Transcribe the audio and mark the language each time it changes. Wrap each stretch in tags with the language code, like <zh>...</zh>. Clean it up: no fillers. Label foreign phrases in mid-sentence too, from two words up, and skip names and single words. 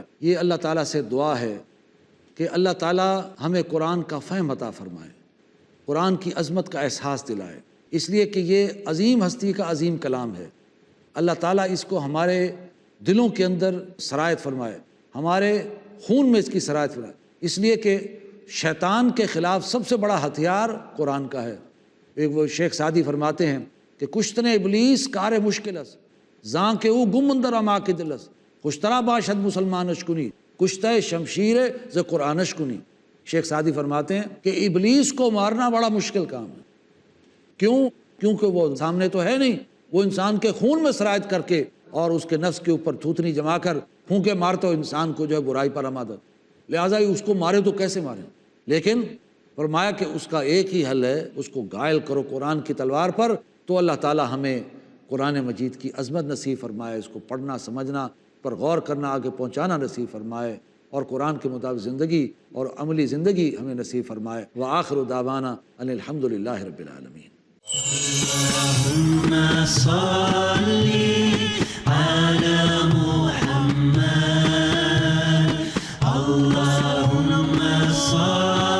<ur>یہ اللہ تعالیٰ سے دعا ہے کہ اللہ تعالیٰ ہمیں قرآن کا فہم عطا فرمائے، قرآن کی عظمت کا احساس دلائے، اس لیے کہ یہ عظیم ہستی کا عظیم کلام ہے. اللہ تعالیٰ اس کو ہمارے دلوں کے اندر سرایت فرمائے، ہمارے خون میں اس کی سرایت فرمائے، اس لیے کہ شیطان کے خلاف سب سے بڑا ہتھیار قرآن کا ہے. ایک وہ شیخ سعدی فرماتے ہیں کہ</ur> <fa>کشتن ابلیس کار مشکلس زاں کے او گم اندر اما کے دلس خوشترا باشد مسلمانش کنی کشتہ شمشیر ز قرآنش کنی.</fa> <ur>شیخ سعدی فرماتے ہیں کہ ابلیس کو مارنا بڑا مشکل کام ہے. کیوں؟ کیونکہ وہ سامنے تو ہے نہیں، وہ انسان کے خون میں سرایت کر کے اور اس کے نفس کے اوپر تھوتنی جما کر پھونکے مارتا ہو انسان کو جو ہے برائی پر آمادہ، لہٰذا اس کو مارے تو کیسے مارے. لیکن فرمایا کہ اس کا ایک ہی حل ہے، اس کو گائل کرو قرآن کی تلوار پر. تو اللہ تعالیٰ ہمیں قرآن مجید کی عظمت نصیب فرمائے، اس کو پڑھنا سمجھنا پر غور کرنا آگے پہنچانا نصیب فرمائے، اور قرآن کے مطابق زندگی اور عملی زندگی ہمیں نصیب فرمائے.</ur> <ar>وآخر دعوانا ان الحمد للہ رب العالمین. اللهم صل على محمد اللهم صل</ar>